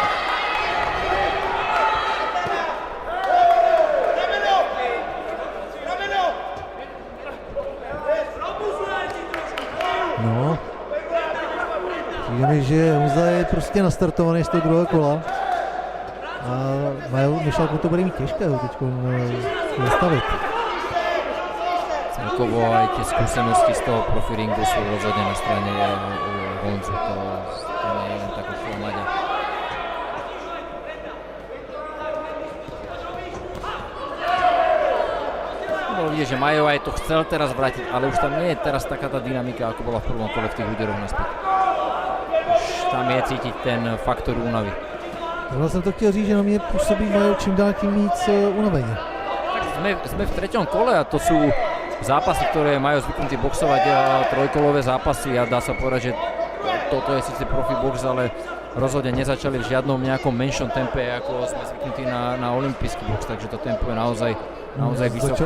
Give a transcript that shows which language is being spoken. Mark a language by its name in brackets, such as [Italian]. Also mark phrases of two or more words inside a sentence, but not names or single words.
[Czech] No, přijde mi, že Honza je prostě nastartovaný z toho druhého kola a Mišalku to bude mít těžké ho teď zastavit. [Slovak] Celkovo aj tie skúsenosti z toho profiringu sú rozhodne na strane Honzu, to nie je len tak oklamať. Bol vidieť, že Majo aj to chcel teraz vrátiť, ale už tam nie je teraz taká tá dynamika, ako bola v prvom kole v tých úderoch naspäť. Už tam je cítiť ten faktor únavy. [Czech] Zrovna jsem to chtěl říct, že na mě působí Majo čím dál tím víc unaveně. [Slovak] Tak sme v treťom kole a to sú zápasy, ktoré majú zvyknutí boxovať trojkolové zápasy a dá sa povedať, že toto je síce profi box, ale rozhodne nezačali v žiadnom nejakom menšom tempe, ako sme zvyknutí na olympijský box, takže to tempo je naozaj vysoké.